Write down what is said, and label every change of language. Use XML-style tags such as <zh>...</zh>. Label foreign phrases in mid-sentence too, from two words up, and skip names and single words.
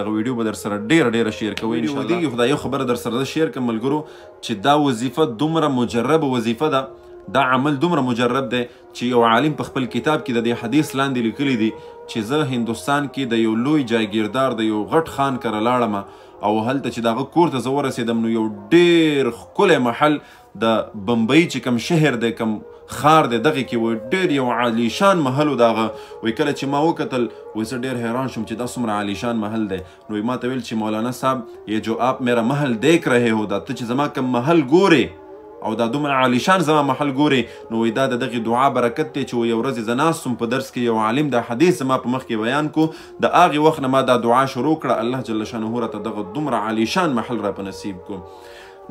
<ps>دغه ویډیو به در سره ډېره شیر کوئ انشاءالله. خو دا یو خبره در سره شیر کړم ملګرو چې دا وظیفه دومره مجربه وظیفه ده، دا عمل دومره مجرب دی چې یو عالم په خپل کتاب کې د دې حدیث لاندې لیکلی دی چې زه هندوستان کې د یو لوی جاگیردار د یو غټ خان کره لاړم او هلته چې دغه کور ته زه ورسېدم نو یو ډېر ښکلی محل د بمبئی چې کوم شهر دی کوم خار دی دغې کې وایي ډېر یو عالیشان محل و. دغه وایي کله چې ما وکتل وایي زه ډېر حیران شوم چې دا څومره عالیشان محل دی. نو وایي ما ته ویل چې مولانا صاحب</ps> <ur>یہ جو آپ میرا محل دیکھ رہے ہو،</ur> <ps>دا ته چې زما کوم محل ګورې او دا دومره عالیشان زما محل ګورې، نو وایي دا د دغې دعا برکت دی چې یو ورځ زه ناست وم په درس کې یو عالم دا حدیث زما په مخ کې بیان کو، د هغې وخت نه ما دا دعا شروع کړه، الله جل شانه راته دغه دومره عالیشان محل را په نصیب کو.</ps>